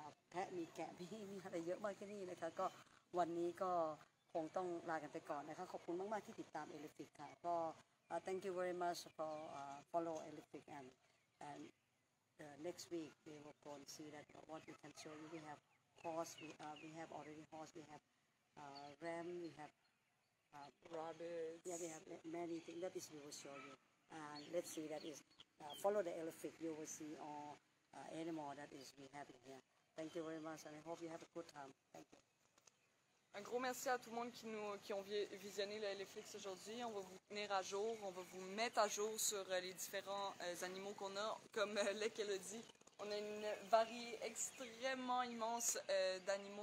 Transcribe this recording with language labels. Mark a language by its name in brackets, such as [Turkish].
[Thai] แพะมีแกะมีอะไรเยอะมากที่นี่นะคะก็วันนี้ก็คงต้องลากันไปก่อนนะคะขอบคุณมากๆที่ติดตาม Elephik ค่ะก็ [English] thank you very much for follow Elephik and next week we will go and see that what we can show you we have horse we have already horse we have ram we have rabbits. Yeah, we have many things that is we will show you and let's see that is follow the Elephik you will see all animal that is we have in here. Thank you very much and I hope you have a good time. Thank you. [French] Un gros merci à tout le monde qui ont visionné le Eleflix aujourd'hui. On va vous tenir à jour, on va vous mettre à jour sur les différents animaux qu'on a. Comme Lek a dit, on a une variété extrêmement immense d'animaux.